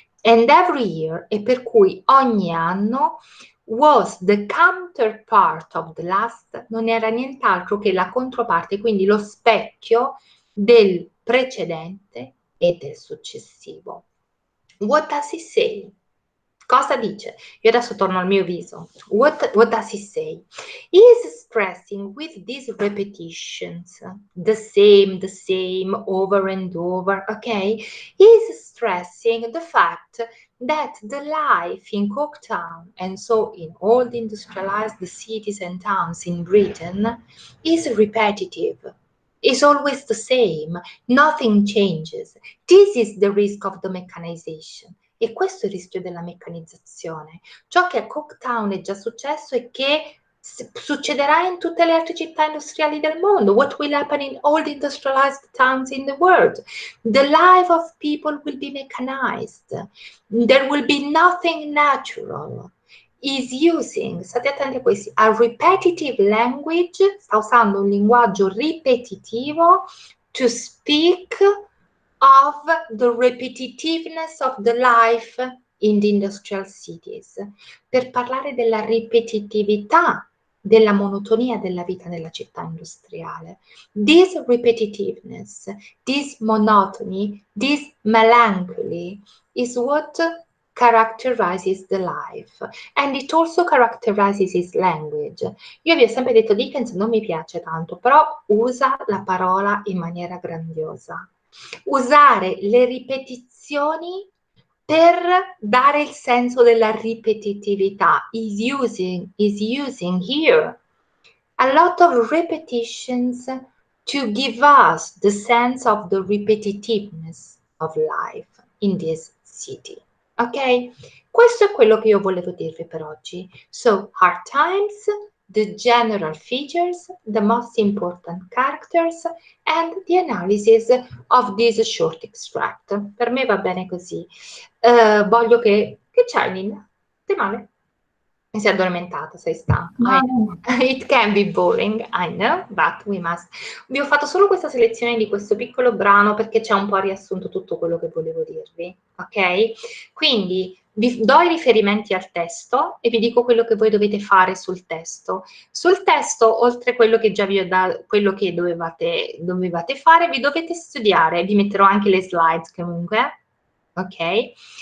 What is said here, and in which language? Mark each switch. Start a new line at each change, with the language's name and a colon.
English: And every year,
Italian: e per cui ogni anno,
English: was the counterpart of the last,
Italian: non era nient'altro che la controparte, quindi lo specchio del precedente e del successivo.
English: What does he say?
Italian: Cosa dice? Io adesso torno al mio viso.
English: What does he say? He is stressing with these repetitions, the same, over and over, okay? He is stressing the fact that the life in Coketown, and so in all the industrialized cities and towns in Britain, is repetitive. Is always the same. Nothing changes. This is the risk of the mechanization.
Italian: E questo è il rischio della meccanizzazione. Ciò che a Coketown è già successo e che succederà in tutte le altre città industriali del mondo.
English: What will happen in all the industrialized towns in the world? The life of people will be mechanized. There will be nothing natural. Is using,
Italian: state attenti a questi,
English: a repetitive language,
Italian: sta usando un linguaggio ripetitivo
English: to speak of the repetitiveness of the life in the industrial cities,
Italian: per parlare della ripetitività, della monotonia della vita nella città industriale.
English: This repetitiveness, this monotony, this melancholy is what characterizes the life, and it also characterizes his language.
Italian: Io vi ho sempre detto Dickens non mi piace tanto, però usa la parola in maniera grandiosa. Usare le ripetizioni per dare il senso della ripetitività.
English: Is using here a lot of repetitions to give us the sense of the repetitiveness of life in this city. Ok?
Italian: Questo è quello che io volevo dirvi per oggi.
English: So, hard times, the general features, the most important characters, and the analysis of this short extract.
Italian: Per me va bene così. Voglio che c'hai, Nina? Stai male? Mi sei addormentata, sei stanca.
English: It can be boring, I know, but we must.
Italian: Vi ho fatto solo questa selezione di questo piccolo brano perché c'è un po' riassunto tutto quello che volevo dirvi, ok? Quindi vi do i riferimenti al testo e vi dico quello che voi dovete fare sul testo. Sul testo, oltre a quello che già vi ho dato, quello che dovevate fare, vi dovete studiare, vi metterò anche le slide comunque, ok?